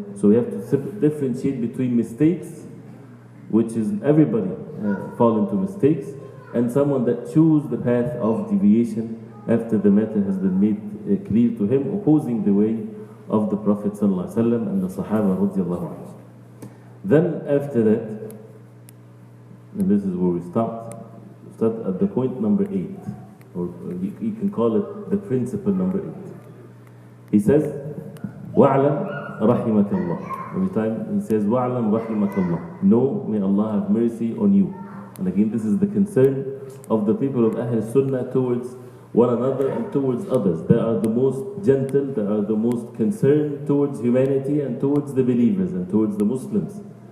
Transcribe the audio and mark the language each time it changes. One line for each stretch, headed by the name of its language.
English: So we have to differentiate between mistakes, which is everybody fall into mistakes, and someone that choose the path of deviation after the matter has been made clear to him, opposing the way of the Prophet ﷺ and the Sahaba radiallahu anhu. Then after that, and this is where we start at the point number 8, or you can call it the principle number 8. He says,
Arabic: وَعْلَمْ رَحِمَكَ اللَّهِ.
English: Every time he says,
Arabic: وَعْلَمْ رَحِمَكَ اللَّهِ.
English: Know, may Allah have mercy on you. And again, this is the concern of the people of Ahl Sunnah towards one another and towards others. They are the most gentle, they are the most concerned towards humanity and towards the believers and towards the Muslims.